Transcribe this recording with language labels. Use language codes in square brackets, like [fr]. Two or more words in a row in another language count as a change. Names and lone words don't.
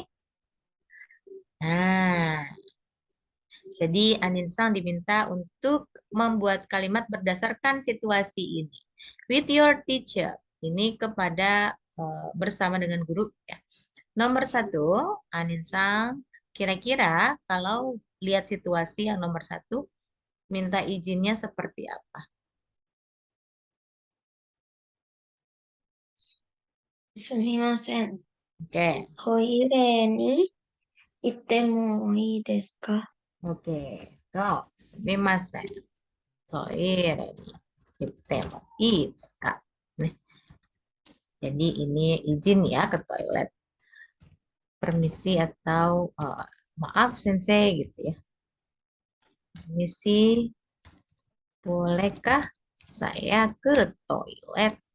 [id] Nah, jadi Anin-san diminta untuk membuat kalimat berdasarkan situasi ini. [en] With your teacher. [id] Ini kepada bersama dengan guru ya. Nomor satu, Anin-san, kira-kira kalau lihat situasi yang nomor satu, minta izinnya seperti apa? [ja] すみません。 [id] Oke, [ja] トイレに行ってもいいですか？ [id] oke. [ja] そう、すみません。トイレに行ってもいいですか? [id] Nih, jadi ini izin ya ke toilet. Permisi atau maaf sensei gitu ya. Permisi, bolehkah saya ke toilet?